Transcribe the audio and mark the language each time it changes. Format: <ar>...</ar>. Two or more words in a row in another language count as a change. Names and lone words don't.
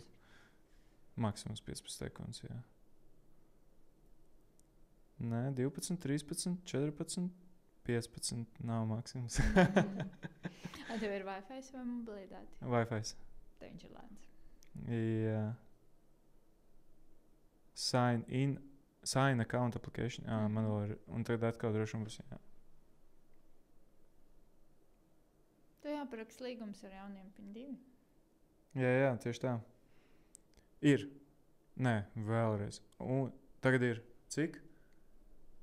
<lv>Maksimums 15 sekundes, jā. Nē, 12, 13, 14, 15 nav maksimums. Tev ir Wi-Fi vai mobilitāte? Wi-Fi. Te viņš ir lēns. Jā.</lv> <en>Sign account application.</en> <lv>Man vēl ir. Un tagad atkal droši būs, jā. Tu jāparakst līgums ar jauniem PIN 2. Jā, tieši tā. Ir. Nē, vēlreiz. Un tagad ir cik?</lv>